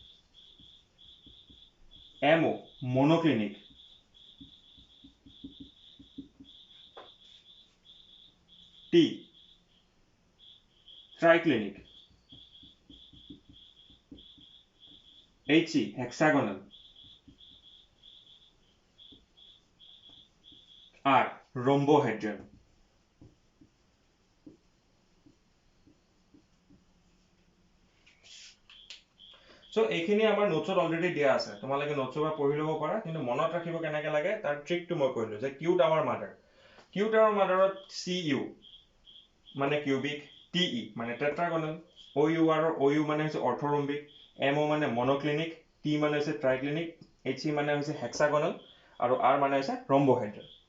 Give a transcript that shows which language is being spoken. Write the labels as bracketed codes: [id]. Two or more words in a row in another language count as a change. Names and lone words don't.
[en] M-O, monoclinic. T, triclinic. H-E, hexagonal. R, rhombohedral. [as] So এইখিনি আমাৰ নোটছত অলৰেডি দিয়া আছে, তোমালোকে নোটছৰ পৰা পঢ়ি ল'ব পাৰা, কিন্তু মনত ৰাখিব কেনেকৈ লাগে তাৰ ট্ৰিকটো মই কৈলো যে [en] cute our mother. cute our [as] মাদাৰত CU মানে কিউবিক, TE মানে টেট্ৰাগোনাল, OU আৰু OU মানে হৈছে অৰ্থৰম্বিক, MO মানে মনোক্লিনিক, T মানে হৈছে ট্ৰাইক্লিনিক, HE মানে হৈছে হেক্সাগোনাল আৰু R মানে হৈছে ৰম্বোহেড্ৰেল।